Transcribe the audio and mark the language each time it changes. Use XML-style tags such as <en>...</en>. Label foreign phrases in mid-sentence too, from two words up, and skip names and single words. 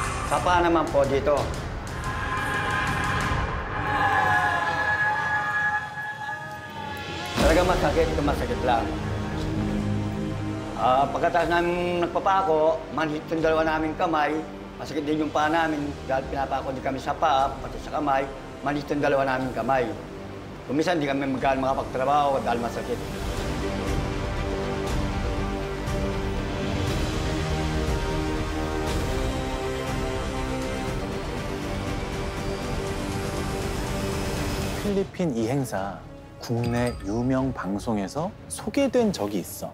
<tl>Papa naman po dito. Talaga masakit lang. Pagkatapos namin nagpapako, manhit yung dalawa naming kamay, masakit din yung paa namin dahil pinapako din kami sa paa, pati sa kamay, manhit yung dalawa naming kamay. Kumisan di kami makapagtrabaho dahil masakit.</tl> <ko>필리핀 이 행사 국내 유명 방송에서 소개된 적이 있어.</ko>